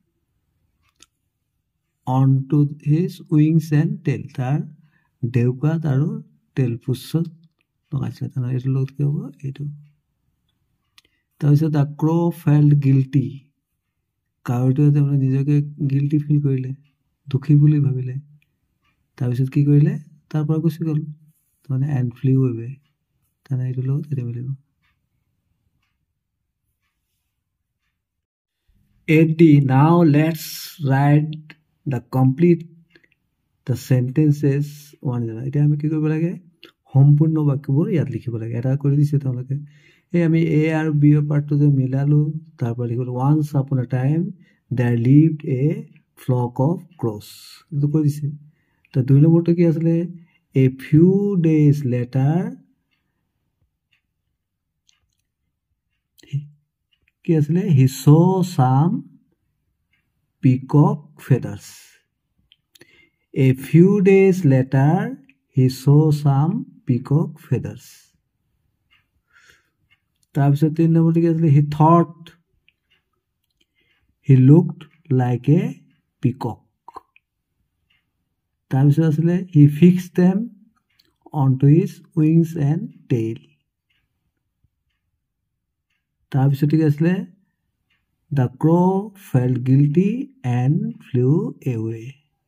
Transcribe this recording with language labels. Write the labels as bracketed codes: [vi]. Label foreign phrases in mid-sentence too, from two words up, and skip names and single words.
[en] on to his wings and tail [as] তাৰ ডেউকাত আৰু তেলপুচ্ছত লগাইছিলে তেনেহ'লে এইটোৰ লগত কি হ'ব এইটো তাৰপিছত [en] the crow felt guilty [as] কাউৰীটোৱে তাৰমানে নিজকে [en] guilty feel [as] কৰিলে দুখী বুলি ভাবিলে তাৰপিছত কি কৰিলে তাৰ পৰা গুচি গ'ল তাৰমানে [en] and flew away [as] তেনেহ'লে এইটোৰ লগত এইটো মিলিব [en] 8D now let's write the complete the sentences one [as] এতিয়া আমি কি কৰিব লাগে সম্পূৰ্ণ বাক্যবোৰ ইয়াত লিখিব লাগে এটা কৰি দিছে তেওঁলোকে এই আমি এ আৰু বি পাৰ্টটো যে মিলালোঁ তাৰ পৰা লিখিলোঁ [en] once upon a time there lived a flock of crows [as] এইটো কৈ দিছে তো 2 নম্বৰটো কি আছিলে [en] a few days later [as] কি আছিলে [en] he saw some peacock feathers A few days later, he saw some peacock feathers. [as] তাৰপিছত 3 নম্বৰটো কি আছিলে? [en] He thought he looked like a peacock. [as] তাৰপিছত আছিলে [en] he fixed them onto his wings and tail. [as] তাৰপিছত কি আছিলে? [en] The crow felt guilty and flew away.